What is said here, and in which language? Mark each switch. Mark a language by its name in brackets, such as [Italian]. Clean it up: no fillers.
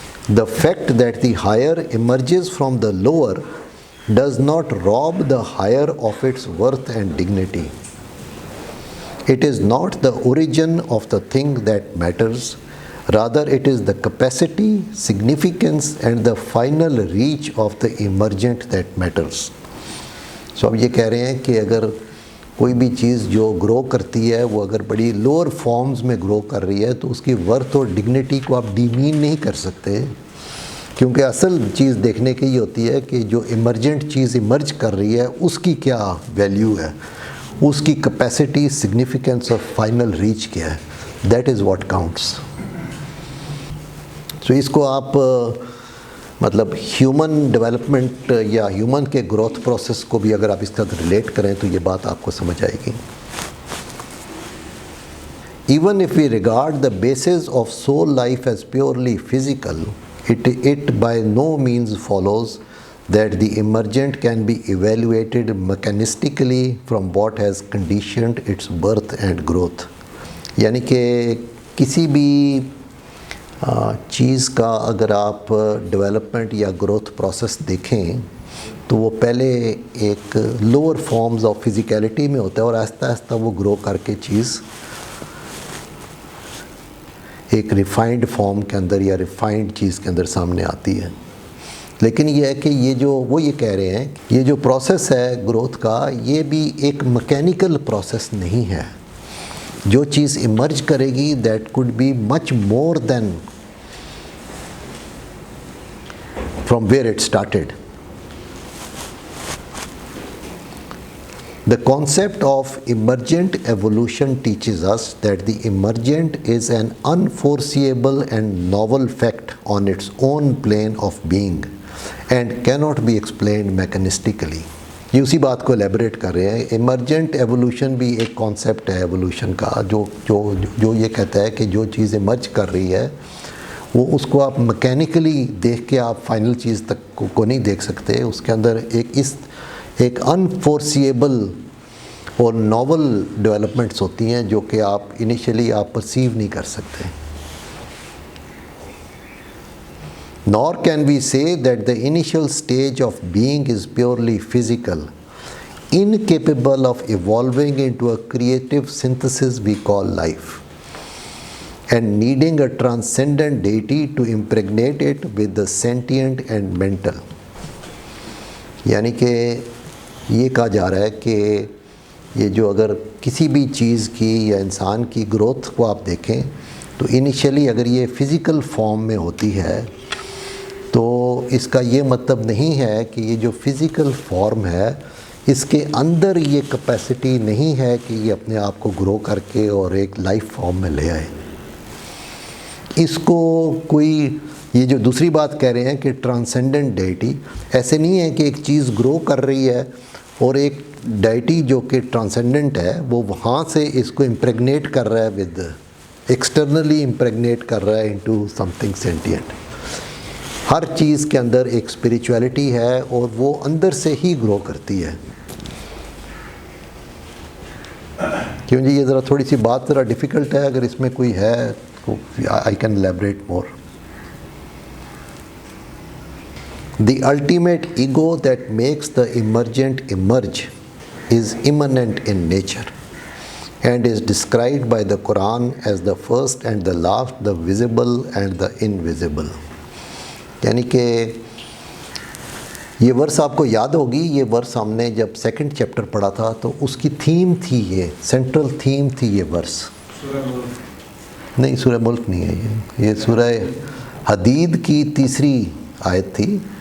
[English] The fact that the higher emerges from the lower does not rob the higher of its worth and dignity. It is not the origin of the thing that matters, rather it is the capacity, significance and the final reach of the emergent that matters. [Urdu] So اب یہ کہہ رہے ہیں کہ اگر کوئی بھی چیز جو گرو کرتی ہے وہ اگر بڑی لوور فارمز میں گرو کر رہی ہے تو اس کی ورتھ اور ڈگنیٹی کو آپ ڈیمین نہیں کر سکتے، کیونکہ اصل چیز دیکھنے کی یہ ہوتی ہے کہ جو ایمرجنٹ چیز ایمرج کر رہی ہے اس کی کیا ویلیو ہے، اس کی کیپیسٹی، سگنیفیکنس اور فائنل ریچ کیا ہے. [English] That is what counts. [Urdu] تو اس کو آپ مطلب ہیومن ڈیولپمنٹ یا ہیومن کے گروتھ پروسیس کو بھی اگر آپ اس کا ریلیٹ کریں تو یہ بات آپ کو سمجھ آئے گی. [English] Even if we regard the basis of soul life as purely physical, it by no means follows that the emergent can be evaluated mechanistically from what has conditioned its birth and growth. [Urdu] یعنی کہ کسی بھی چیز کا اگر آپ development یا growth process دیکھیں تو وہ پہلے ایک لوور فارمز آف فزیکیلٹی میں ہوتا ہے اور آہستہ آہستہ وہ گرو کر کے چیز ایک ریفائنڈ فارم کے اندر یا ریفائنڈ چیز کے اندر سامنے آتی ہے. لیکن یہ ہے کہ وہ یہ کہہ رہے ہیں یہ جو پروسیس ہے گروتھ کا یہ بھی ایک میکینیکل پروسیس نہیں ہے. جو چیز ایمرج کرے گی [English] That could be much more than from where it started. The concept of emergent evolution teaches us that the emergent is an unforeseeable and novel fact on its own plane of being and cannot be explained mechanistically. [Urdu] یہ اسی بات کو elaborate کر رہے ہیں. Emergent evolution بھی ایک concept ہے ایوولوشن کا جو یہ کہتا ہے کہ جو چیز ایمرج کر رہی ہے وہ اس کو آپ میکینیکلی دیکھ کے آپ فائنل چیز تک کو نہیں دیکھ سکتے. اس کے اندر ایک انفورسیبل اور ناول ڈیولپمنٹس ہوتی ہیں جو کہ آپ انیشلی آپ پرسیو نہیں کر سکتے. [English] Nor can we say that the initial stage of being is purely physical, incapable of evolving into a creative synthesis we call life, and needing a transcendent deity to impregnate it with the sentient and mental. [Urdu] یعنی کہ یہ کہا جا رہا ہے کہ یہ جو اگر کسی بھی چیز کی یا انسان کی گروتھ کو آپ دیکھیں تو انیشلی اگر یہ فزیکل فارم میں ہوتی ہے تو اس کا یہ مطلب نہیں ہے کہ یہ جو فزیکل فارم ہے اس کے اندر یہ کیپیسٹی نہیں ہے کہ یہ اپنے آپ کو گرو کر کے اور ایک لائف فارم میں لے آئے. اس کو کوئی یہ جو دوسری بات کہہ رہے ہیں کہ ٹرانسینڈنٹ ڈیٹی، ایسے نہیں ہے کہ ایک چیز گرو کر رہی ہے اور ایک ڈیٹی جو کہ ٹرانسینڈنٹ ہے وہ وہاں سے اس کو امپریگنیٹ کر رہا ہے ود ایکسٹرنلی امپریگنیٹ کر رہا ہے [English] Into something sentient. [Urdu] ہر چیز کے اندر ایک اسپریچویلٹی ہے اور وہ اندر سے ہی گرو کرتی ہے. کیوں جی یہ ذرا تھوڑی سی بات ذرا ڈیفیکلٹ ہے، اگر اس میں کوئی ہے [English] I can elaborate more. The ultimate ego that makes the emergent emerge is immanent in nature and is described by the Quran as the first and the last, the visible and the invisible. [Urdu] یعنی کہ یہ ورس آپ کو یاد ہوگی، یہ ورس ہم نے جب سیکنڈ چیپٹر پڑھا تھا تو اس کی تھیم تھی، یہ سینٹرل تھیم تھی یہ ورس. نہیں سورہ ملک نہیں ہے، یہ سورہ حدید کی تیسری آیت تھی.